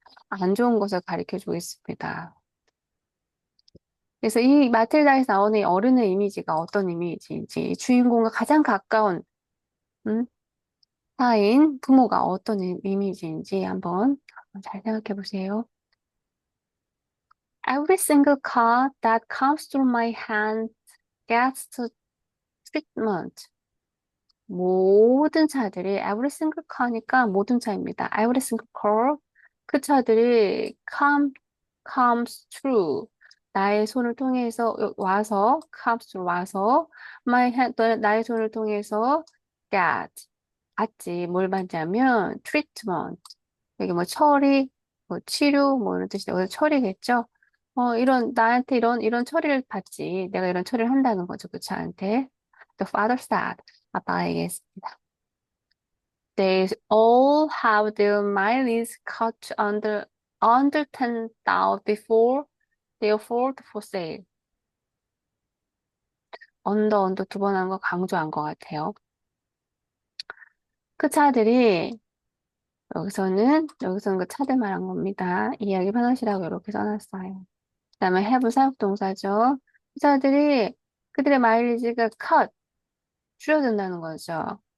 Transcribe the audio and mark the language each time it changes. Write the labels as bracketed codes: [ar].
[ko] 안 좋은 것을 가르쳐 주고 있습니다. 그래서 이 마틸다에서 나오는 이 어른의 이미지가 어떤 이미지인지, 주인공과 가장 가까운, 음, 사인, 부모가 어떤 이미지인지 한번 잘 생각해 보세요. [en] Every single car that comes through my hand gets treatment. [ko] 모든 차들이 [en] every single car [ko] 니까 모든 차입니다. [en] every single car [ko] 그 차들이 comes through 나의 손을 통해서 와서 comes through 와서 나의 손을 통해서 get 받지 뭘 받냐면 treatment 여기 뭐 처리 뭐 치료 뭐 이런 뜻이 여기서 처리겠죠. 이런 나한테 이런 처리를 받지 내가 이런 처리를 한다는 거죠 그 차한테. [en] The father said [ko] 아빠가 얘기했습니다. [en] They all have their mileage cut under 10,000 before they are sold for sale. [ko] 언더 두 번 한 거 강조한 것 같아요. 그 차들이 여기서는 그 차들 말한 겁니다. 이야기 편하시라고 이렇게 써놨어요. 그다음에 have 사역동사죠. 그 차들이 그들의 마일리지가 줄어든다는 거죠.